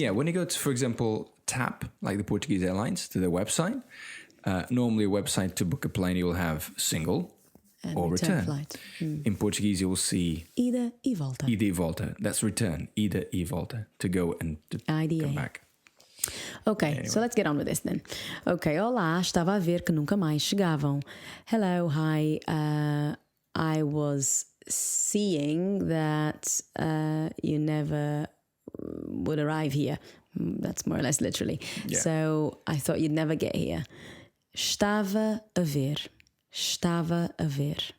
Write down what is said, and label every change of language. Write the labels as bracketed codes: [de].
[en] Yeah, when you go to, for example, TAP, like the Portuguese Airlines, to their website... normally a website to book a plane, you will have single and or return. Flight. In Portuguese, you will see [pt] Ida e volta. Ida e volta. [en] That's return. Ida e volta. To go and to come back. Okay, anyway. So let's get on with this then. [pt] Okay, olá, estava a ver que nunca mais chegavam. [en] Hello, hi. I was seeing that you never would arrive here. That's more or less literally. Yeah. So I thought you'd never get here. [pt] Estava a ver. Estava a ver.